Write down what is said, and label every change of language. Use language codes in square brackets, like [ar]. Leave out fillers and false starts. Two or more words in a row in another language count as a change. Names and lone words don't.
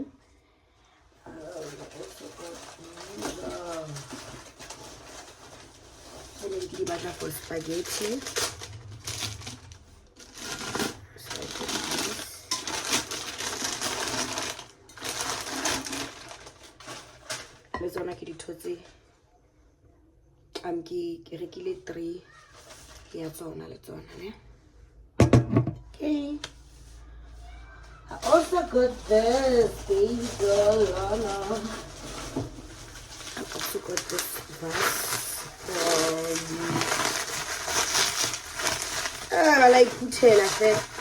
[en] I also got for spaghetti. So I got this. Let's go [st] ke ditotsi. Ke rekile 3 ya tsona le tsona ne. [en] Okay. I also got this baby girl Lana. I also got this vase from I like Putin, I said.